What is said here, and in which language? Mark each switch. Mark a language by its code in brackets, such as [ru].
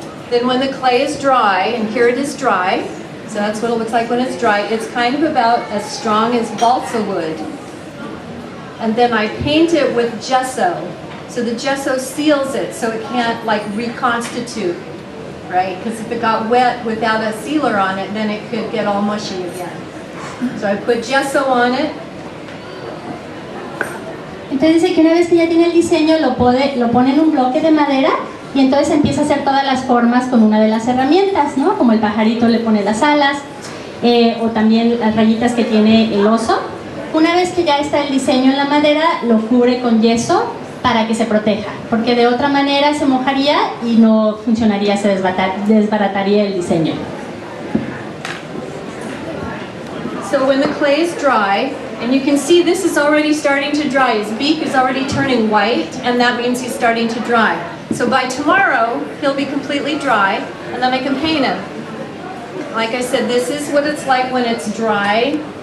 [en] Then when the clay is dry, and here it is dry, so that's what it looks like when it's dry, it's kind of about as strong as balsa wood. And then I paint it with gesso. So the gesso seals it so it can't like reconstitute, right? Because if it got wet without a sealer on it, then it could get all mushy again. So I put gesso on it. [es] Entonces dice que una vez que ya tiene el diseño lo pone en un bloque de madera y entonces empieza a hacer todas las formas con una de las herramientas, ¿no? Como el pajarito le pone las alas o también las rayitas que tiene el oso. Una vez que ya está el diseño en la madera, lo cubre con yeso para que se proteja, porque de otra manera se mojaría y no funcionaría, se desbarataría el diseño. [en] So when the clay is dry, and you can see this is already starting to dry, his beak is already turning white, and that means he's starting to dry. So by tomorrow, he'll be completely dry, and then I can paint him. Like I said, this is what it's like when it's dry.